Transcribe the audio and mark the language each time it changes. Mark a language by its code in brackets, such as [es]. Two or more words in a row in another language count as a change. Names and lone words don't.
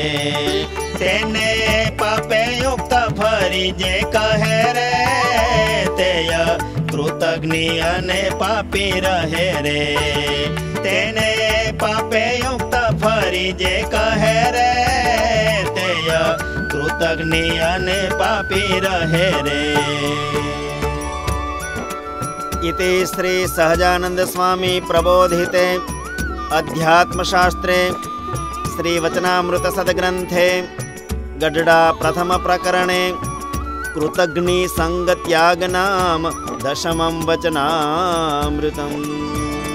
[gu] તેને પાપે યુક્ત ફરી જે કહે રે, તે કૃતજ્ઞ અને પાપી રહે રે। તેને પાપે યુક્ત ફરી જે કહે રે, તે કૃતજ્ઞ અને પાપી રહે રે। [sa] इति श्री सहजानंद स्वामी प्रबोधिते अध्यात्मशास्त्रे श्री वचनामृत सद्ग्रंथे गड्डा प्रथम प्रकरणे कृतघ्नि संग त्याग नाम दशमं वचनामृतम्।